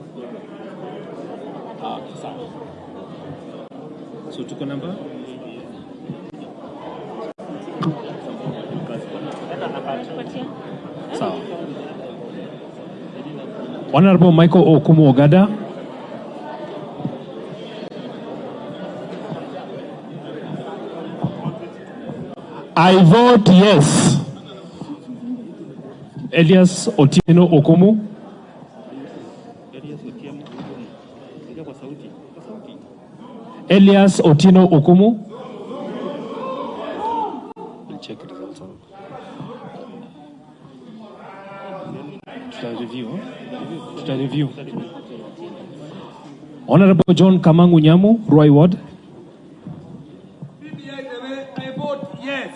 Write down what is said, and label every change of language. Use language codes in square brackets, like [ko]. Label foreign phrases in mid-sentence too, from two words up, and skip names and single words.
[sw] Sawa. So tuko namba? Sawa. [en] Honorable Michael Okumu Ogada. I vote yes. Elias Otieno Okumu. Elias Otieno Okumu. We'll check it out. Tuta review. Honorable John Kamangu Nyamu, Roy Ward. I vote yes.